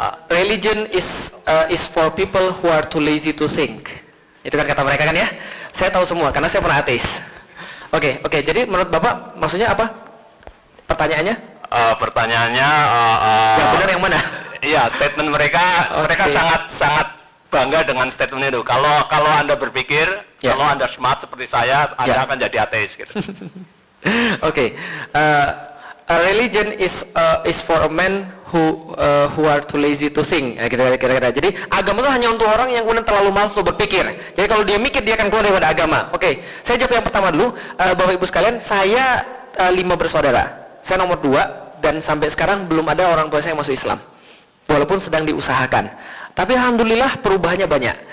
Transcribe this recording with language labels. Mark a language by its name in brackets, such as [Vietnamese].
[English] Religion is for people who are too lazy to think. [Indonesian] Itu kan kata mereka kan ya? Saya tahu semua karena saya pernah ateis. Oke. Jadi menurut Bapak maksudnya apa? Pertanyaannya? Yang benar yang mana? Iya, statement mereka sangat bangga dengan statement itu. Kalau Anda berpikir, kalau Anda smart seperti saya, Anda akan jadi ateis gitu. Oke. [English] Religion is for a man who are too lazy to think. [Indonesian] Kira-kira. Jadi agama itu hanya untuk orang yang kemudian terlalu malas untuk berpikir. Jadi kalau dia mikir dia akan keluar daripada agama. Oke. Saya jawab yang pertama dulu. Bapak Ibu sekalian, saya 5 bersaudara. Saya nomor 2 dan sampai sekarang belum ada orang tua saya yang masuk Islam. Walaupun sedang diusahakan. Tapi alhamdulillah perubahannya banyak.